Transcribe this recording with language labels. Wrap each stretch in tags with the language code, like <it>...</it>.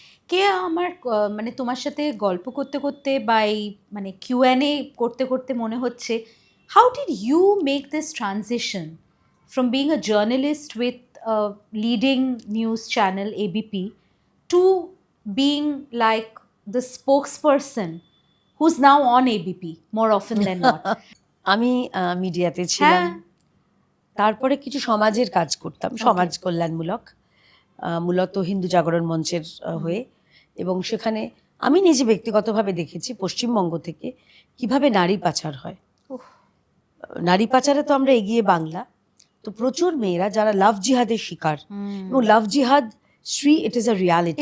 <bn>কে আমার মানে তোমার সাথে গল্প করতে করতে বা এই মানে কিউএনএ করতে করতে মনে হচ্ছে,</bn> <en>How did you make this transition from being a journalist with leading news channel ABP to being like the spokesperson who's now on ABP more often than not.</en> <bn>আমি মিডিয়াতে ছিলাম, হ্যাঁ, তারপরে কিছু সমাজের কাজ করতাম, সমাজ কল্যাণমূলক, মূলত হিন্দু জাগরণ মঞ্চের হয়ে। এবং সেখানে আমি নিজে ব্যক্তিগতভাবে দেখেছি পশ্চিমবঙ্গ থেকে কিভাবে নারী পাচার হয়। উফ। নারী পাচারে তো আমরা এগিয়ে বাংলা, তো প্রচুর মেয়েরা যারা লাভ জিহাদের শিকার, এবং লাভ জিহাদ Shri,</bn> <en>it is a reality,</en>